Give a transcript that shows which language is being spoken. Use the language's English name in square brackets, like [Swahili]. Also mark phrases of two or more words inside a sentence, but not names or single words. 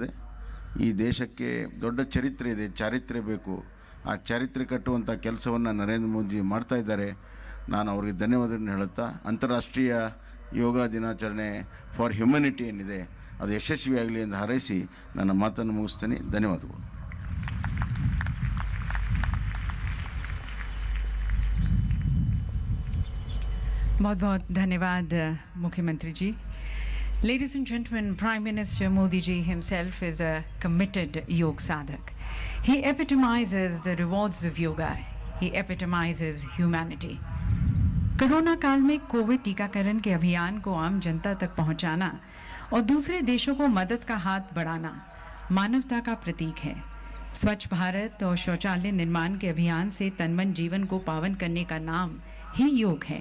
[Kannada] ಈ ದೇಶಕ್ಕೆ ದೊಡ್ಡ ಚರಿತ್ರೆ ಇದೆ, ಚಾರಿತ್ರ್ಯ ಬೇಕು. ಆ ಚರಿತ್ರೆ ಕಟ್ಟುವಂಥ ಕೆಲಸವನ್ನು ನರೇಂದ್ರ ಮೋದಿ ಮಾಡ್ತಾ ಇದ್ದಾರೆ. ನಾನು ಅವರಿಗೆ ಧನ್ಯವಾದಗಳನ್ನು ಹೇಳುತ್ತಾ, ಅಂತಾರಾಷ್ಟ್ರೀಯ ಯೋಗ ದಿನಾಚರಣೆ [English] for humanity [Kannada] ಏನಿದೆ ಅದು ಯಶಸ್ವಿಯಾಗಲಿ ಎಂದು ಹಾರೈಸಿ ನನ್ನ ಮಾತನ್ನು ಮುಗಿಸ್ತೇನೆ. ಧನ್ಯವಾದಗಳು. [Hindi] बहुत बहुत धन्यवाद मुख्यमंत्री जी. [English] Ladies and gentlemen, Prime Minister Modi ji himself is a committed [Hindi] योग साधक. [English] He epitomizes the rewards of yoga. He epitomizes humanity. [Hindi] कोरोना काल में कोविड टीकाकरण के अभियान को आम जनता तक पहुंचाना और दूसरे देशों को मदद का हाथ बढ़ाना मानवता का प्रतीक है. स्वच्छ भारत और शौचालय निर्माण के अभियान से तन-मन जीवन को पावन करने का नाम ही योग है.